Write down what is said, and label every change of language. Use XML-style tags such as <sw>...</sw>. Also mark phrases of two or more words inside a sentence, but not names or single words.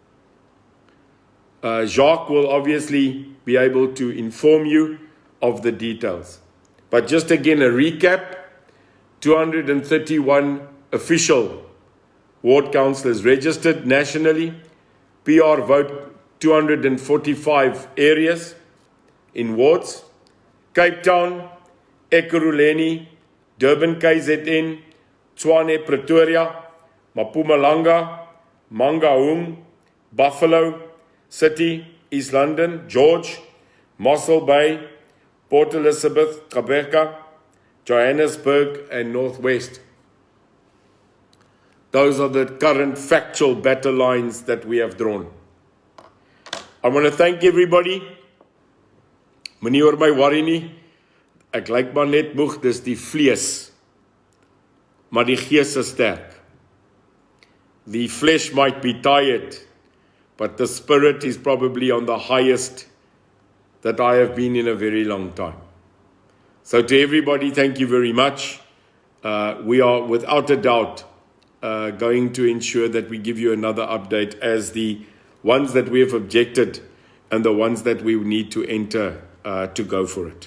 <en>Jacques will obviously be able to inform you of the details. But just again, a recap, 231 official ward councillors registered nationally. PR vote 245 areas in wards: Cape Town, Ekurhuleni, Durban KZN, Tshwane Pretoria, Mpumalanga, Mangaung, Buffalo City, East London, George, Mossel Bay, Port Elizabeth, Gqeberha, Johannesburg, and Northwest. Those are the current factual battle lines that we have drawn. I want to thank everybody.</en> <af>Moenie oor my worry nie. Ek lyk maar net moeg, dis die vlees. Maar die gees is sterk.</af> <en>The flesh might be tired, but the spirit is probably on the highest that I have been in a very long time. So to everybody, thank you very much. We are without a doubt going to ensure that we give you another update as the ones that we have objected and the ones that we need to enter to go for it.</en>